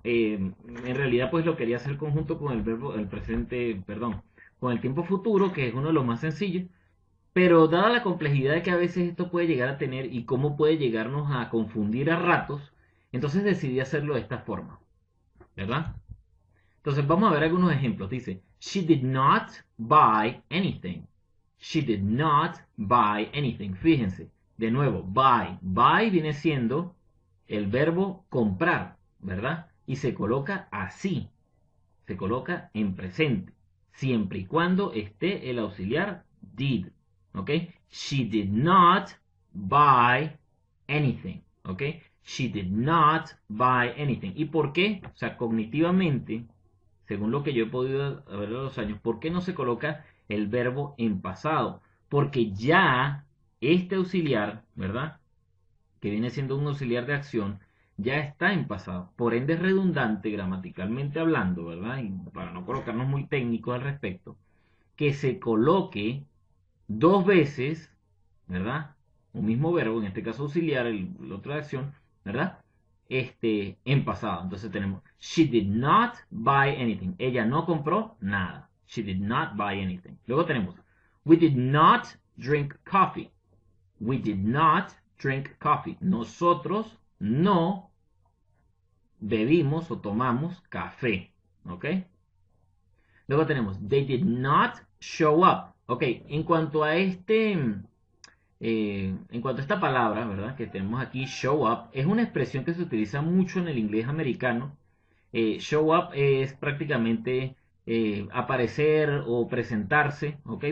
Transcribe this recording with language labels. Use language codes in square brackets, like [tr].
[es] En realidad pues lo quería hacer conjunto con el verbo, el presente, perdón, con el tiempo futuro, que es uno de los más sencillos. Pero dada la complejidad de que a veces esto puede llegar a tener y cómo puede llegarnos a confundir a ratos, entonces decidí hacerlo de esta forma, ¿verdad? Entonces vamos a ver algunos ejemplos. Dice, [en] she did not buy anything. She did not buy anything. [es] Fíjense, de nuevo, buy. Buy viene siendo el verbo comprar, ¿verdad? Y se coloca así. Se coloca en presente. Siempre y cuando esté el auxiliar did. ¿Ok? [en] She did not buy anything. ¿Ok? She did not buy anything. [es] ¿Y por qué? O sea, cognitivamente, según lo que yo he podido ver a los años, ¿por qué no se coloca el verbo en pasado? Porque ya este auxiliar, ¿verdad? Que viene siendo un auxiliar de acción, ya está en pasado. Por ende es redundante gramaticalmente hablando, ¿verdad? Y para no colocarnos muy técnicos al respecto, que se coloque dos veces, ¿verdad? Un mismo verbo, en este caso auxiliar, el otro de acción, ¿verdad? En pasado. Entonces tenemos, [en] she did not buy anything. [es] Ella no compró nada. [en] She did not buy anything. [es] Luego tenemos, [en] we did not drink coffee. We did not drink coffee. [es] Nosotros no bebimos o tomamos café. ¿Ok? Luego tenemos, [en] they did not show up. [es] Ok, en cuanto a en cuanto a esta palabra, ¿verdad? Que tenemos aquí, show up, es una expresión que se utiliza mucho en el inglés americano. Show up es prácticamente aparecer o presentarse, ¿ok?